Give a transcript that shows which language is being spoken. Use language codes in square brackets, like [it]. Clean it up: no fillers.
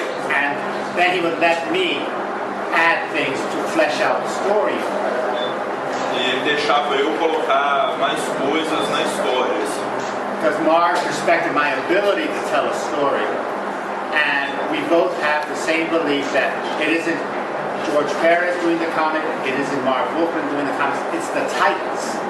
[en] And then he would let me add things to flesh out the story. [pt] E ele deixava eu colocar mais coisas na história. Assim. [en] Because Marv respected my ability to tell a story. And we both have the same belief that it isn't George Perez doing the comic, it isn't Marv Wolfman doing the comics, it's the Titans.